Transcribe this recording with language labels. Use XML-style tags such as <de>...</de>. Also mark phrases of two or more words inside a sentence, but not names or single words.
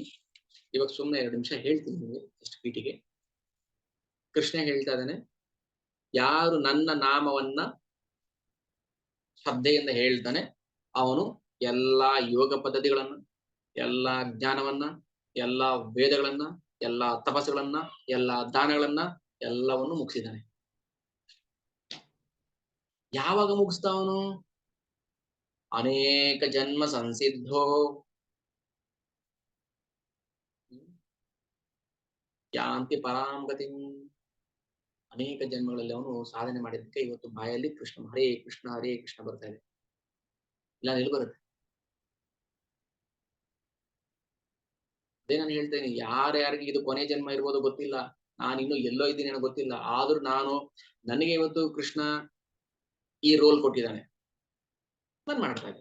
<kn>ಇವಾಗ ಸುಮ್ಮನೆ 2 ನಿಮಿಷ ಹೇಳ್ತೀನಿ ನಿಮಗೆ ಎಷ್ಟು ಪೀಟಿಗೆ. ಕೃಷ್ಣ ಹೇಳ್ತಾ ಇದ್ದಾನೆ, ಯಾರು ನನ್ನ ನಾಮವನ್ನ ಶ್ರದ್ಧೆಯಿಂದ ಹೇಳ್ತಾನೆ ಅವನು ಎಲ್ಲಾ ಯೋಗ ಪದ್ಧತಿಗಳನ್ನ, ಎಲ್ಲಾ ಜ್ಞಾನವನ್ನ, ಎಲ್ಲಾ ವೇದಗಳನ್ನ, ಎಲ್ಲಾ ತಪಸ್ಸುಗಳನ್ನ, ಎಲ್ಲಾ ದಾನಗಳನ್ನ ಎಲ್ಲವನ್ನು ಮುಗಿಸಿದ್ದಾನೆ. ಯಾವಾಗ ಮುಗಿಸ್ತಾವನು?</kn> <sa>ಅನೇಕ ಜನ್ಮ ಸಂಸಿದ್ಧೋ ಯಾಂತಿ ಪರಾಂ ಗತಿಂ.</sa> <kn>ಅನೇಕ ಜನ್ಮಗಳಲ್ಲಿ ಅವನು ಸಾಧನೆ ಮಾಡಿದ್ದಕ್ಕೆ ಇವತ್ತು ಬಾಯಲ್ಲಿ ಕೃಷ್ಣ ಹರೇ ಕೃಷ್ಣ ಬರ್ತಾ ಇದೆ. ಇಲ್ಲ ಎಲ್ಲಿ ಬರುತ್ತೆ? ಅದೇ ನಾನು ಹೇಳ್ತೇನೆ, ಯಾರ್ಯಾರಿಗೆ ಇದು ಕೊನೆ ಜನ್ಮ ಇರ್ಬೋದು ಗೊತ್ತಿಲ್ಲ, ನಾನು ಇನ್ನು ಎಲ್ಲೋ ಇದ್ದೀನಿ ನನಗೆ ಗೊತ್ತಿಲ್ಲ, ಆದ್ರೂ ನನಗೆ ಇವತ್ತು ಕೃಷ್ಣ ಈ ರೋಲ್ ಕೊಟ್ಟಿದ್ದಾನೆ, ನಾನು ಮಾಡ್ತಾ ಇದ್ದೀನಿ.</kn>